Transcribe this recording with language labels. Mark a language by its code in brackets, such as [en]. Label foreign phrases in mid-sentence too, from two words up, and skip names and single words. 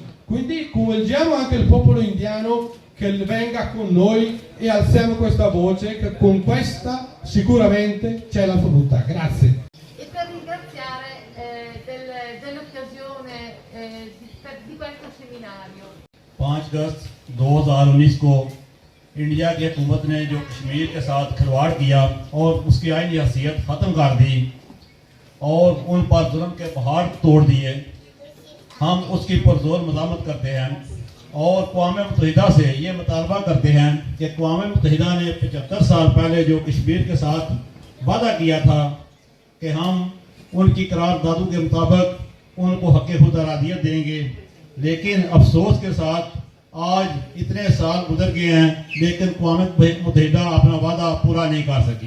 [it] Quindi coinvolgiamo anche il popolo indiano che venga con noi e alziamo questa voce, che con questa sicuramente c'è la frutta. Grazie. E per ringraziare dell'occasione di questo seminario. [ur] 5 اگست 2019 کو انڈیا کی حکومت نے جو کشمیر کے ساتھ کھلواڑ کیا اور اس کی آئینی حیثیت ختم کر دی اور ان پر ظلم کے پہاڑ توڑ دیے، ہم اس کی پرزور مذمت کرتے ہیں اور اقوام متحدہ سے یہ مطالبہ کرتے ہیں کہ اقوام متحدہ نے 75 سال پہلے جو کشمیر کے ساتھ وعدہ کیا تھا کہ ہم ان کی قراردادوں کے مطابق ان کو حق خود ارادیت دیں گے، لیکن افسوس کے ساتھ آج اتنے سال گزر گئے ہیں لیکن اقوام متحدہ اپنا وعدہ پورا نہیں کر سکی.